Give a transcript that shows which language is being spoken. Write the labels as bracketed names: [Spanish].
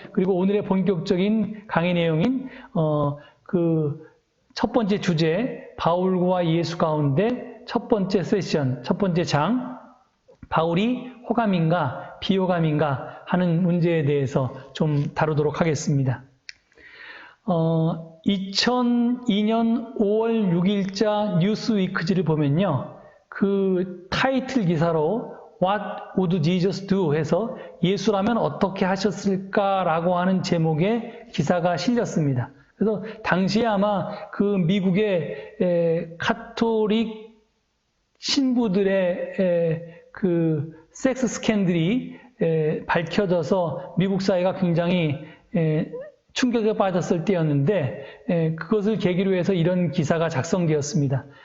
[Korean] 그리고 오늘의 본격적인 강의 내용인 그 첫 번째 주제, 바울과 예수 가운데 첫 번째 세션, 첫 번째 장, 바울이 호감인가 비호감인가 하는 문제에 대해서 좀 다루도록 하겠습니다. 2002년 5월 6일자 뉴스위크지를 보면요. 그 타이틀 기사로 [English] What would Jesus do? [Korean] 해서 예수라면 어떻게 하셨을까라고 하는 제목의 기사가 실렸습니다. 그래서 당시에 아마 그 미국의 카톨릭 신부들의 그 섹스 스캔들이 밝혀져서 미국 사회가 굉장히 충격에 빠졌을 때였는데 그것을 계기로 해서 이런 기사가 작성되었습니다.